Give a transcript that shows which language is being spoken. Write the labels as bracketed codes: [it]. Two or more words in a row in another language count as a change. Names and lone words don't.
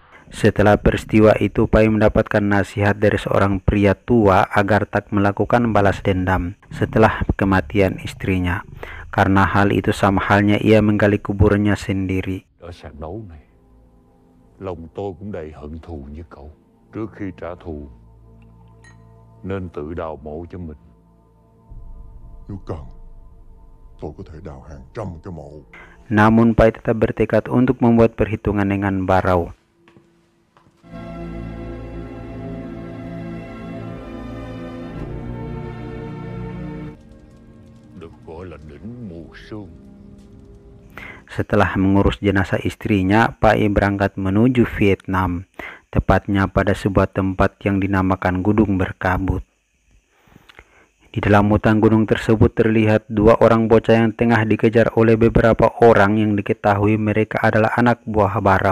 [id] Setelah peristiwa itu, Pai mendapatkan nasihat dari seorang pria tua agar tak melakukan balas dendam setelah kematian istrinya. Karena hal itu sama halnya ia menggali kuburannya sendiri. [vi] Ở sàn đấu này, lòng tôi cũng đầy hận thù như cậu. Trước khi trả thù, nên tự đào mộ cho mình. Nếu cần, tôi có thể đào hàng trăm cái mộ. [id] Namun Pai tetap bertekad untuk membuat perhitungan dengan Barau. [vi] Được gọi là đỉnh mù sương. [id] Setelah mengurus jenazah istrinya, Pai berangkat menuju Vietnam, tepatnya pada sebuah tempat yang dinamakan Gunung Berkabut. Di dalam hutan gunung tersebut terlihat dua orang bocah yang tengah dikejar oleh beberapa orang yang diketahui mereka adalah anak buah Barau.